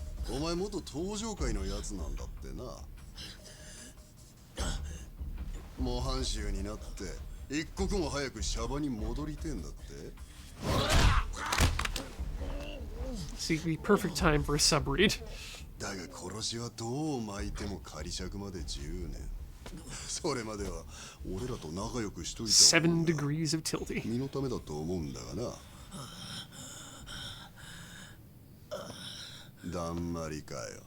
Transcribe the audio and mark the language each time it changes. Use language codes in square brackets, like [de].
[ja] お前元登場界のやつなんだってな。模範囚になって一刻も早くシャバに戻りてんだって。 [en] See, the perfect time for a sub read. [ja] だが殺しはどう巻いても仮釈まで10年。それまでは俺らと仲良くしといた。 [en] 7 degrees of Tilty. [ja] 身のためだと思うんだがな。だんまりかよ。